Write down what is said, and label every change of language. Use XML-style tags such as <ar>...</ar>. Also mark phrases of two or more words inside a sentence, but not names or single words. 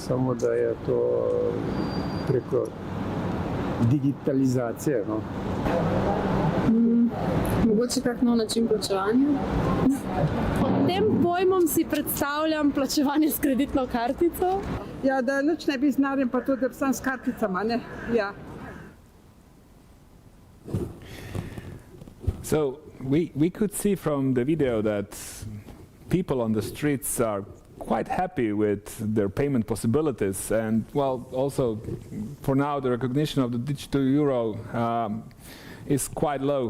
<sl>Samo da je to preko digitalizacije. No? Mogoče kak nov način plačevanja? Pod tem pojmom si predstavljam plačevanje s kreditno kartico. Ja, da nič ne bi znarjem, pa tudi sem s karticama, ne? Ja.</sl> <en>So we could see from the video that people on the streets are quite happy with their payment possibilities, and well, also for now the recognition of the digital euro is quite low.</en>